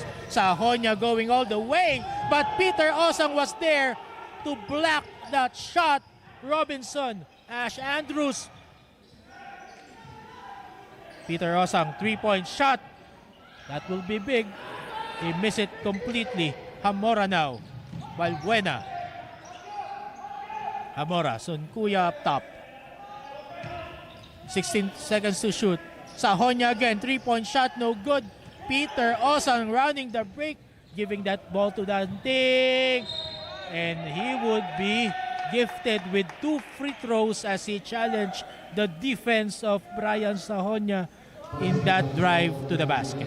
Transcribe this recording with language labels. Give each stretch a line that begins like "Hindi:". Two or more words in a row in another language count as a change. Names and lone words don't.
English: Sahonia going all the way, but Peter Osang was there to block that shot. Robinson, Ash Andrews. Peter Osang, 3-point shot. That will be big. He missed it completely. Hamora now. Valbuena. Hamora, Sunkuya up top. 16 seconds to shoot. Sahonia again, 3-point shot, no good. Peter Osang running the break, giving that ball to Danting. And he would be gifted with 2 free throws as he challenged the defense of Brian Sahonia in that drive to the basket.